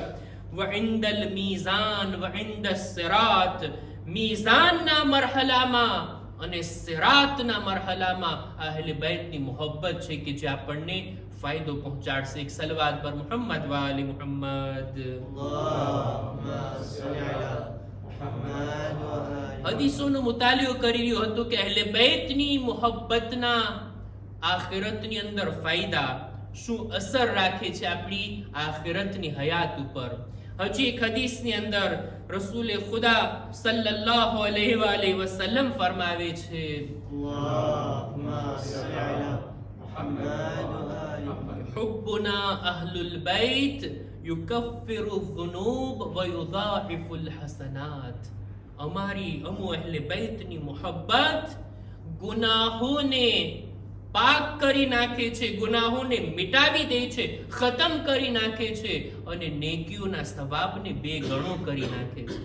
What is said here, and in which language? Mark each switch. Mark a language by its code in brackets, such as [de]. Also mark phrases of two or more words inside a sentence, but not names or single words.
[ar] وعند الميزان وعند الصراط, [gu] મીઝાનના મરહલામાં અને સિરાતના મરહલામાં અહેલે બેતની મુહબ્બત છે કે જે આપણને ફાયદો પહોંચાડશે. એક સલવાત પર [ar] محمد وآل محمد. اللهم صل على محمد وآل [gu] હદીસોનો મુતાલિયો કરી રહ્યો હતો કે અહેલે બૈતની મુહબ્બતના આખિરતની અંદર ફાયદા શું અસર રાખે છે આપણી આખિરતની હયાત ઉપર. હજી એક હદીસની અંદર રસૂલે ખુદા [ar] صلى الله عليه وسلم [gu] ફરમાવે છે, [ar] اللهم صل على محمد وآل محمد حبنا أهل البيت يكفر الذنوب ويضاعف الحسنات. [gu] અમારી અહેલે બૈતની મુહબ્બત ગુનાહોને પાક કરી નાખે છે, ગુનાહોને મિટાવી દે છે, ખતમ કરી નાખે છે અને નેકીઓના સવાબને બે ગણો કરી નાખે છે.